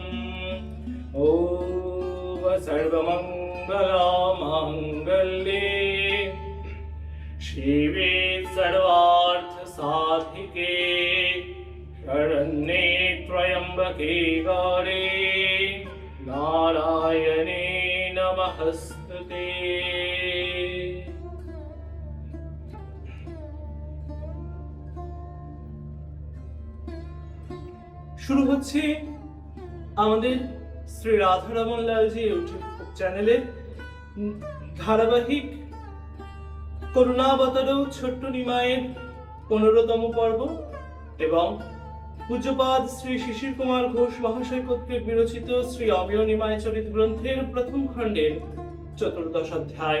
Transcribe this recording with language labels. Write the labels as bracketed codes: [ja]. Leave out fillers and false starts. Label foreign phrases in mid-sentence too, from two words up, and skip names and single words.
[sa] ॐ सर्वमङ्गलमाङ्गल्ये शिवे सर्वार्थसाधिके शरण्ये त्र्यम्बके गौरी नारायणे नमस्तुते। [bn] শুরু হচ্ছে আমাদের শ্রী রাধারমন লালজি ইউটিউব চ্যানেলের ধারাবাহিক করুণাবতারৌ ছোট্ট নিমায়ের 15তম পর্ব এবং পূজ্যপাদ শ্রী শিশির কুমার ঘোষ মহাশয় কর্তৃক বিরচিত শ্রী অমিয় নিমায় চরিত গ্রন্থের প্রথম খণ্ডের চতুর্দশ অধ্যায়।